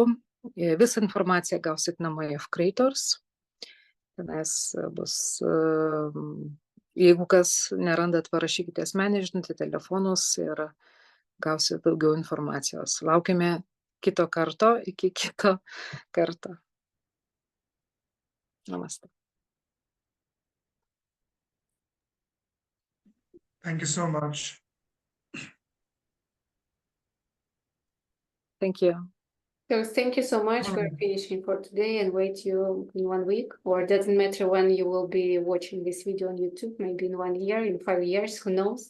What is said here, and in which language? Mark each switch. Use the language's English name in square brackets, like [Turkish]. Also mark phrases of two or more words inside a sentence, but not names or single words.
[Lithuanian] Visą informaciją gausit Namai of Creators. Tenais bus, jeigu kas nerandat, parašykite asmenį žinutę, telefonus ir gausit daugiau informacijos. Laukime kito karto, iki kito karto. Namaste. [English] Thank you so much. Thank you. So thank you so much for finishing for today, and wait you in 1 week, or it doesn't matter when you will be watching this video on YouTube, maybe in 1 year, in 5 years, who knows.